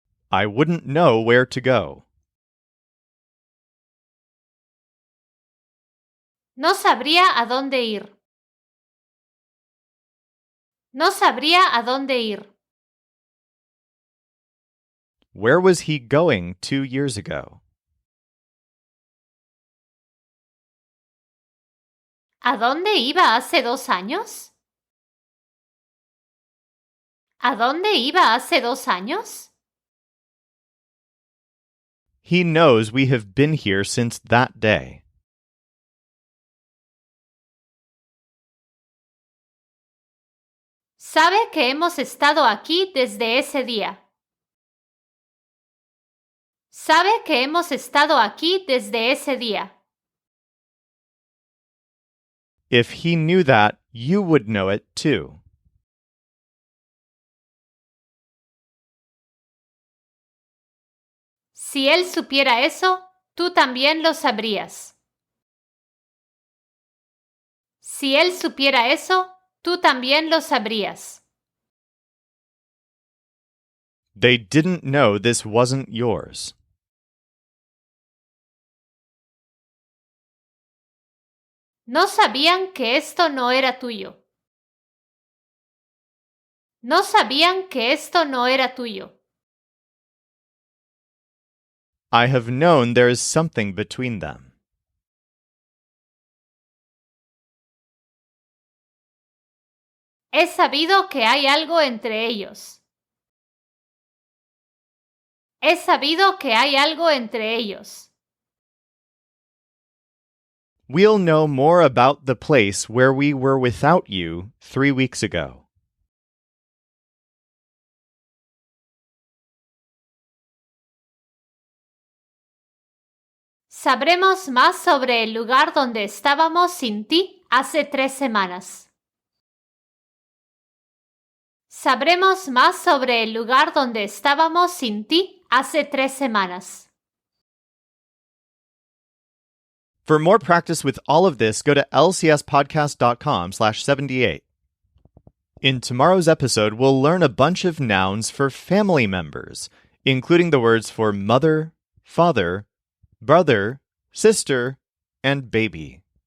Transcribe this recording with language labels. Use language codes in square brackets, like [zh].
[en] I wouldn't know where to go. [es] No sabría a dónde ir. No sabría a dónde ir. [en] Where was he going 2 years ago? [es] ¿A dónde iba hace 2 años? ¿A dónde iba hace 2 años? [en] He knows we have been here since that day. [es] Sabe que hemos estado aquí desde ese día. Sabe que hemos estado aquí desde ese día. [en] If he knew that, you would know it too. [es] Si él supiera eso, tú también lo sabrías. Si él supiera eso, tú también lo sabrías. [en] They didn't know this wasn't yours. [es] No sabían que esto no era tuyo. No sabían que esto no era tuyo. [en] I have known there is something between them. [es] He sabido que hay algo entre ellos. He sabido que hay algo entre ellos. [en] We'll know more about the place where we were without you 3 weeks ago. [es] Sabremos más sobre el lugar donde estábamos sin ti hace 3 semanas. Sabremos más sobre el lugar donde estábamos sin ti hace 3 semanas. [en] For more practice with all of this, go to lcspodcast.com/78. In tomorrow's episode, we'll learn a bunch of nouns for family members, including the words for mother, father, brother, sister, and baby.